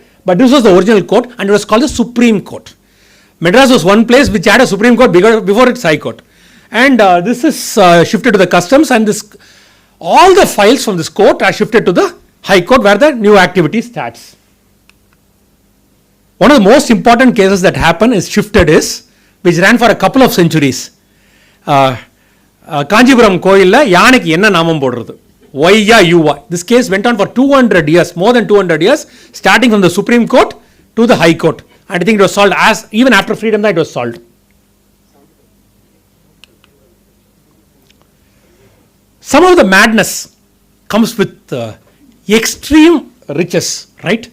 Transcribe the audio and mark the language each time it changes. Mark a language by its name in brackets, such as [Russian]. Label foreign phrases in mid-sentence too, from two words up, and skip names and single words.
[English] But this was the original court, and it was called the Supreme Court. Madras was one place which had a Supreme Court before its High Court. And this is shifted to the customs, and all the files from this court are shifted to the High Court, where the new activity starts. One of the most important cases that happened which ran for a couple of centuries. [Tamil] காஞ்சிபுரம் கோயில்ல யானைக்கு என்ன நாமம் போடறது? Vayya Yuva. [English] This case went on for 200 years, more than 200 years, starting from the Supreme Court to the High Court. And I think it was solved even after freedom that it was solved. Some of the madness comes with extreme riches, right?